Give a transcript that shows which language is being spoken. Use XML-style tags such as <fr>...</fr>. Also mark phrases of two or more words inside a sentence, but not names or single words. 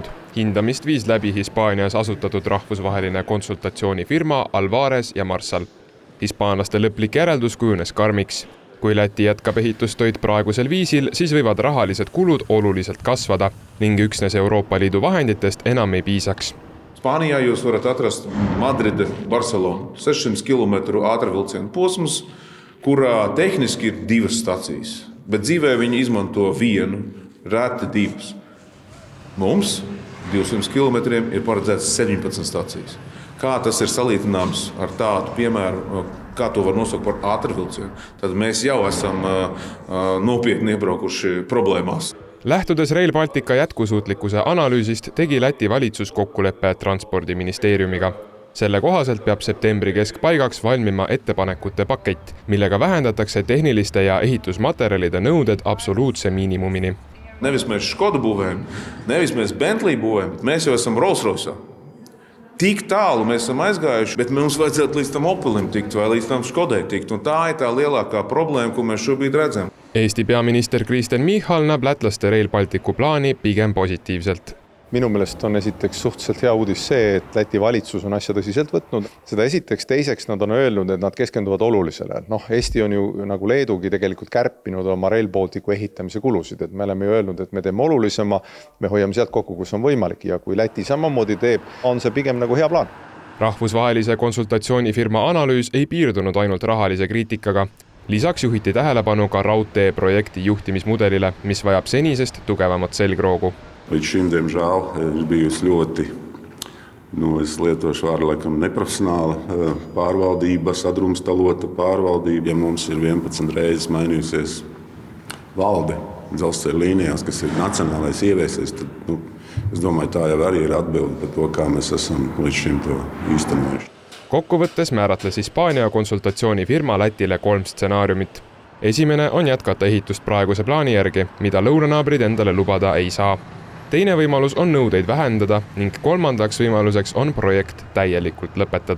<et>Hindamist viis läbi Hispaanias asutatud rahvusvaheline konsultatsioonifirma Alvarez ja Marsal. Hispaanlaste lõplik järeldus kujunes karmiks. Kui Läti jätkab ehitustöid praegusel viisil, siis võivad rahalised kulud oluliselt kasvada ning üksnes Euroopa Liidu vahenditest enam ei piisaks.</et> <lv>Spānijā jūs varat atrast Madride, Barcelona 600 km ātrvilcienu posms, kurā tehniski ir 2 stacijas, bet dzīvē viņi izmanto vienu, reti 2. Mums 200 km ir paredzēts 17 stacijas. Kā tas ir salīdzināms ar tādu piemēru, kā to var nosaukt par ātrvilcienu, tad mēs jau esam nopietni iebraukuši problēmās.</lv> <et>Lähtudes Rail Baltica jätkusuutlikkuse analüüsist tegi Läti valitsus kokkuleppe Transpordiministeeriumiga. Selle kohaselt peab septembri keskpaigaks valmima ettepanekute pakett, millega vähendatakse tehniliste ja ehitusmaterjalide nõuded absoluutse miinimumini.</et> <lv>Nevis mēs Škodu būvējam, nevis mēs Bentley būvējam, bet mēs jau esam Rolls-Royce. Tik tālu mēs esam aizgājuši, bet mums vajadzētu līdz tam Opelim tikt vai līdz tam Škodai tikt. Un tā ir tā lielākā problēma, ko mēs šobrīd redzam.</lv> <et>Eesti peaminister Kristen Michal näeb lätlaste Rail Balticu plaani pigem positiivselt. Minu meelest on esiteks suhteliselt hea uudis see, et Läti valitsus on asja tõsiselt võtnud. Seda esiteks, teiseks nad on öelnud, et nad keskenduvad olulisele. Eesti on ju nagu Leedugi tegelikult kärpinud oma Rail Balticu ehitamise kulusid. Et me oleme ju öelnud, et me teeme olulisema, me hoiame sealt kokku, kus on võimalik. Ja kui Läti samamoodi teeb, on see pigem nagu hea plaan. Rahvusvahelise konsultatsioonifirma analüüs ei piirdunud ainult rahalise kriitikaga. Lisaks juhiti tähelepanu ka raudtee projekti juhtimismudelile, mis vajab senisest tugevamat selgroogu.</et> <lv>Līdz šim, diemžēl, ir bijusi ļoti, es lietošu vārdu laikam neprofesionāla pārvaldība, sadrumstalota pārvaldība. Ja mums ir 11 reizes mainījusies valde dzelzceļa līnijās, kas ir nacionālais ieviesies, tad, es domāju, tā jau arī ir atbilde par to, kā mēs esam līdz šim to īstenojuši.</lv> <et>Kokkuvõttes määratles Hispaania konsultatsioonifirma Lätile 3 stsenaariumit. Esimene on jätkata ehitust praeguse plaani järgi, mida lõunanaabrid endale lubada ei saa. Teine võimalus on nõudeid vähendada ning kolmandaks võimaluseks on projekt täielikult lõpetada.</et>